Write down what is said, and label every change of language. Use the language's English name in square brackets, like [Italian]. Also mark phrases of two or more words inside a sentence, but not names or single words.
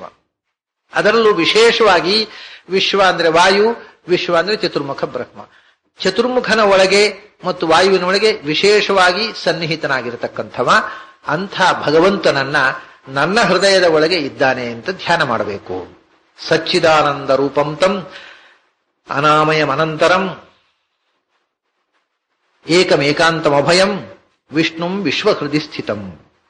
[Kannada] ಅದರಲ್ಲೂ ವಿಶೇಷವಾಗಿ ವಿಶ್ವ ಅಂದ್ರೆ ವಾಯು, ವಿಶ್ವ ಅಂದ್ರೆ ಚತುರ್ಮುಖ ಬ್ರಹ್ಮ. ಚತುರ್ಮುಖನ ಒಳಗೆ ಮತ್ತು ವಾಯುವಿನ ಒಳಗೆ ವಿಶೇಷವಾಗಿ ಸನ್ನಿಹಿತನಾಗಿರತಕ್ಕಂಥವ. ಅಂಥ ಭಗವಂತನನ್ನ ನನ್ನ ಹೃದಯದ ಒಳಗೆ ಇದ್ದಾನೆ ಅಂತ ಧ್ಯಾನ ಮಾಡಬೇಕು. [Sanskrit] ಸಚ್ಚಿದಾನಂದ ರೂಪಂ ತಂ ಅನಾಮಯಂ ಅನಂತರಂ ಏಕಮೇಕಾಂತಮಭಯಂ ವಿಷ್ಣುಂ ವಿಶ್ವಹೃದಿ ಸ್ಥಿತಂ.